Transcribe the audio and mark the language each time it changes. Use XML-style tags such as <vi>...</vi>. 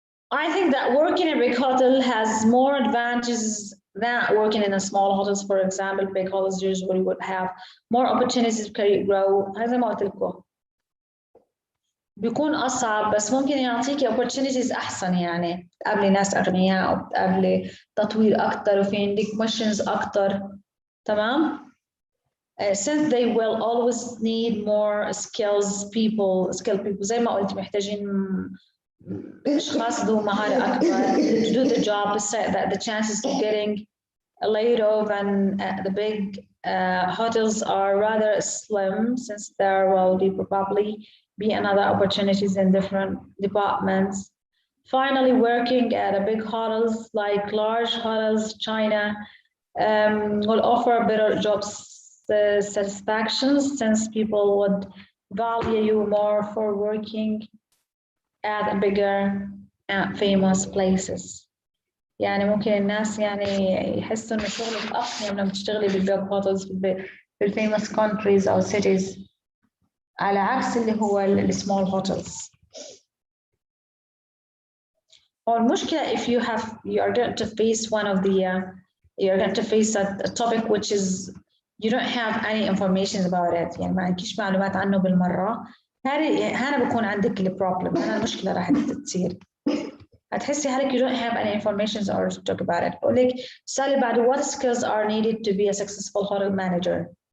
<en>I think that working in a big hotel has more advantages than working in a small hotels. For example, big hotels usually would have more opportunities to career grow.</en> <ar>هذا ما قلت لكم. بيكون أصعب بس ممكن يعطيكي opportunities أحسن يعني تقابلي ناس أغنياء أو تقابلي تطوير أكتر وفي عندك missions أكتر.</ar> <en>تمام؟ Since they will always need more skilled people</en> <ar>زي ما قلت محتاجين أشخاص ذو مهارة أكبر</ar> <en>to do the job, that the chances of getting laid off and the big hotels are rather slim, since there will probably be another opportunities in different departments. Finally, working at a big hotels like large hotels, China, will offer better job satisfaction, since people would value you more for working at bigger and famous places.</en> <ar>يعني ممكن الناس يعني يحسوا إن شغلك أقيم لما تشتغلي بالبيج هوتلز في الفيموس countries أو cities على عكس اللي هو السمول هوتلز.</ar> <en>والمشكلة if you are going to face one of the you're going to face a topic which is you don't have any information about it,</en> <ar>يعني ما عندكيش معلومات عنه بالمرة. هنا بكون عندك البروبلم، هنا المشكلة راح تصير. هتحسي حالك</ar> <en>you don't have any information or to talk about it.</en> <ar>بقول لك سألي بعد</ar> <en>what skills are needed to be a successful hotel manager.</en>